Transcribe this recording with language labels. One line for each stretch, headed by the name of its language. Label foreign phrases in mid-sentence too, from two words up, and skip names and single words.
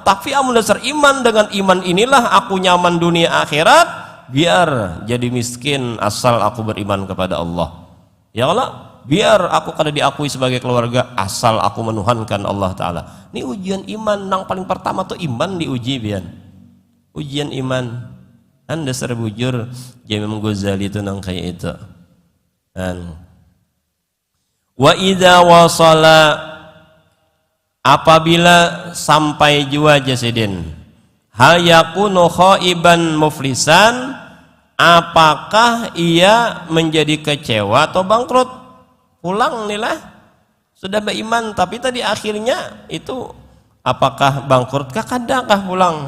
Banjar: Tapi amun dasar iman, dengan iman inilah aku nyaman dunia akhirat, biar jadi miskin asal aku beriman kepada Allah ya Allah. Biar aku kada diakui sebagai keluarga asal aku menuhankan Allah Ta'ala. Ini ujian iman nang paling pertama tuh iman diuji bian. Ujian iman anda serbujur Imam Ghazali itu nang kayak itu.
Arabic: وإذا وصل,
Banjar: apabila sampai jua jasidin,
Arabic: هل يكون خائبا مفلسا,
Banjar: apakah ia menjadi kecewa atau bangkrut? Pulang inilah sudah beriman tapi tadi akhirnya itu apakah bangkrut kah kadakah pulang?